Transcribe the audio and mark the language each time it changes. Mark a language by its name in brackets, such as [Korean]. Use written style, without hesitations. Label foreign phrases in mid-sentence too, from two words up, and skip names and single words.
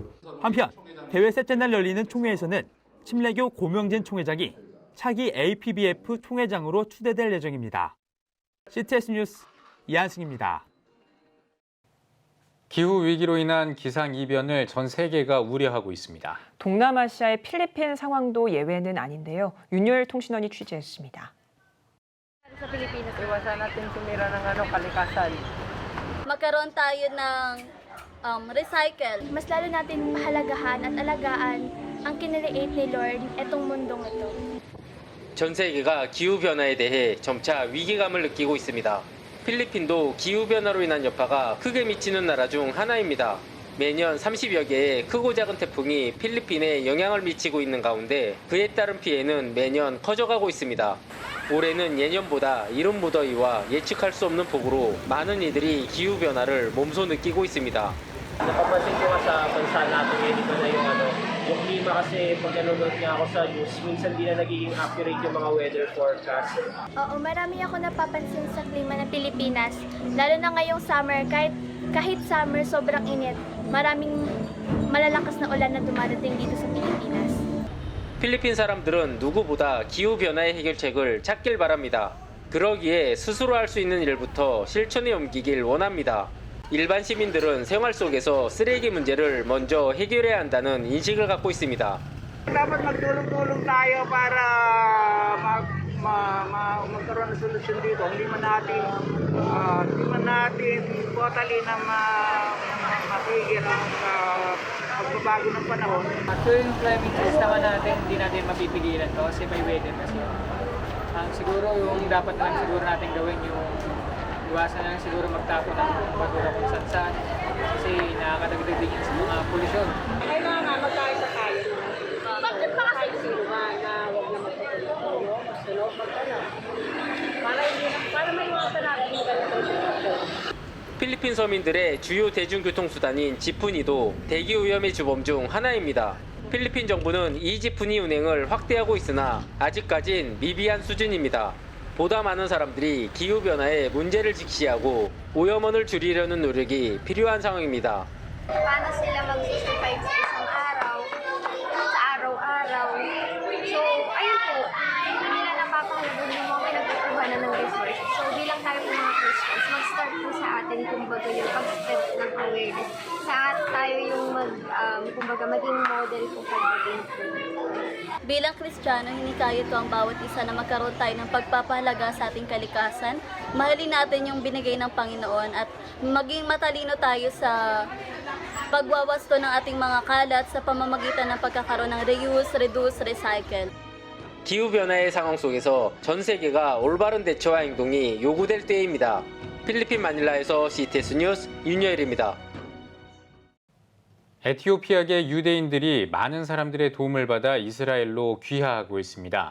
[Korean] 한편 대회 셋째 날 열리는 총회에서는 침례교 고명진 총회장이 차기 APBF 총회장으로 추대될 예정입니다. CTS 뉴스 이한승입니다. 기후 위기로 인한 기상이변을 전 세계가 우려하고 있습니다. 동남아시아의 필리핀 상황도 예외는 아닌데요. 윤열 통신원이 취재했습니다. [Filipino] Sa Pilipinas, iwasan natin sumira ng kalikasan. Magkaroon tayo ng recycle. Mas lalo natin pahalagahan at alagaan ang kinreate ni Lord itong mundong ito. [Korean] 전 세계가 기후변화에 대해 점차 위기감을 느끼고 있습니다. 필리핀도 기후변화로 인한 여파가 크게 미치는 나라 중 하나입니다. 매년 30여 개의 크고 작은 태풍이 필리핀에 영향을 미치고 있는 가운데 그에 따른 피해는 매년 커져가고 있습니다. 올해는 예년보다 이른 무더위와 예측할 수 없는 폭우로 많은 이들이 기후변화를 몸소 느끼고 있습니다. [Filipino] Napapansin ko nga sa bansa natin ngayon dito na yung klima kasi pag nanonood nga ako sa news, minsan di na nagiging accurate yung mga [English] weather forecast. [Filipino] Oo, marami ako napapansin sa klima ng Pilipinas. Lalo na ngayong summer, kahit summer sobrang init. Maraming malalakas na ulan na dumadating dito sa Pilipinas. [Korean] 필리핀 사람들은 누구보다 기후변화의 해결책을 찾길 바랍니다. 그러기에 스스로 할 수 있는 일부터 실천에 옮기길 원합니다. 일반 시민들은 생활 속에서 쓰레기 문제를 먼저 해결해야 한다는 인식을 갖고 있습니다. [Filipino] Dapat magtulong-tulong tayo para magkaroon ng solusyon dito. Hindi man natin totally na mapigil ang pagbabago ng panahon. Tuwing [English] climate change [Filipino] naman natin, hindi natin mapipigilan to kasi may weather kasi. Siguro yung dapat lang siguro natin gawin yung iwasan na lang siguro magtapon ng basura kung saan kasi nakakadagdag din yan sa mga polusyon. Kailangan magkaisa tayo. Bakit pa kasi sinuman na huwag na magpapulong? Sunod magkano? Para maiwasan natin yung ganito. [Korean] 필리핀 서민들의 주요 대중교통수단인 지프니도 대기오염의 주범 중 하나입니다. 필리핀 정부는 이 지프니 운행을 확대하고 있으나 아직까진 미비한 수준입니다. 보다 많은 사람들이 기후변화의 문제를 직시하고 오염원을 줄이려는 노력이 필요한 상황입니다. [Filipino] Paano sila mag-survive sa isang araw, sa araw-araw. So, ayun po, hindi nila napapahalagan yung mga pinagkukuha na ng resources. So, bilang tayo po mga Christians, mag-start po sa atin, kumbaga, yung pag-spread ng awareness. Sa tayo yung kumbaga, maging model po pagdating po. Bilang Kristiyano, hinikayat ko ang bawat isa na magkaroon tayo ng pagpapahalaga sa ating kalikasan. Mahalin natin yung binigay ng Panginoon at maging matalino tayo sa pagwawasto ng ating mga kalat sa pamamagitan ng pagkakaroon ng [English] reuse, reduce, recycle. [Korean] 기후변화의 상황 속에서 전 세계가 올바른 대처와 행동이 요구될 때입니다. 필리핀 마닐라에서 CTS 뉴스 윤여일입니다. 에티오피아계 유대인들이 많은 사람들의 도움을 받아 이스라엘로 귀화하고 있습니다.